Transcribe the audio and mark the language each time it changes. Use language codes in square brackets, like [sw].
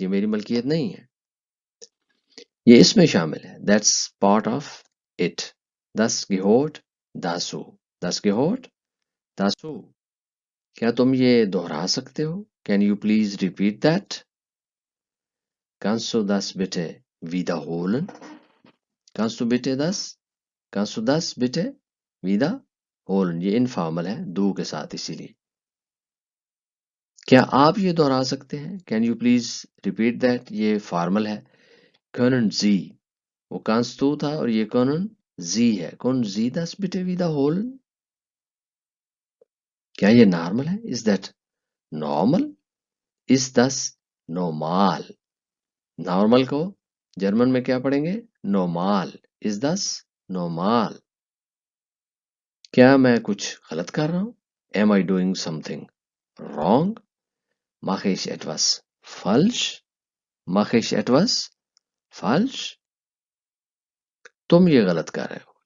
[ur] یہ میری ملکیت نہیں ہے. یہ اس میں شامل ہے. [en] That's part of it. [de] Das gehört dazu. Das gehört dazu. [ur] کیا تم یہ دہرا سکتے ہو؟ [en] Can you please repeat that? [de] Kannst du das bitte wiederholen? Kannst du bitte das? Kannst du das bitte wiederholen? [ur] یہ انفارمل ہے دو کے ساتھ، اسی لیے. کیا آپ یہ دہرا سکتے ہیں؟ [en] Can you please repeat that? [ur] یہ فارمل ہے. [de] Können Sie، [ur] وہ [de] kannst du [ur] تھا اور یہ [de] können Sie [ur] ہے. [de] Können Sie das bitte wiederholen؟ [ur] کیا یہ نارمل ہے؟ [en] Is that normal? [de] Is das normal؟ [ur] Normal کو جرمن میں کیا پڑھیں گے؟ نورمال. [de] Is das normal؟ [ur] کیا میں کچھ غلط کر رہا ہوں؟ [en] Am I doing something wrong؟ [de] Mache ich etwas falsch؟ [ur] Mache ich etwas falsch؟ تم یہ غلط کر رہے ہو.